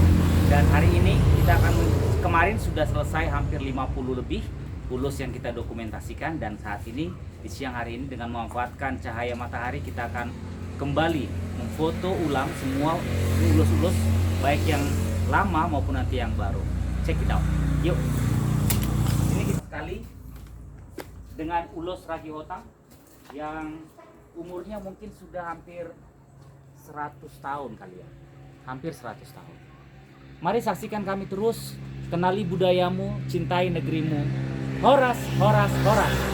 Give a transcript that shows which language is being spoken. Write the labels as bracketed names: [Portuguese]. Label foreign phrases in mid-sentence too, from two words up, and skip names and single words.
[Indonesian] Dan hari ini kemarin sudah selesai hampir 50 lebih ulos yang kita dokumentasikan, dan saat ini di siang hari ini dengan memanfaatkan cahaya matahari kita akan kembali memfoto ulang semua ulos-ulos baik yang lama maupun nanti yang baru. [English] Check it out. [Indonesian] Yuk. Ini kita sekali dengan ulos ragi otang yang umurnya mungkin sudah hampir 100 tahun kali ya. Hampir 100 tahun. Mari saksikan kami terus, kenali budayamu, cintai negerimu. [Batak Toba] Horas, horas, horas.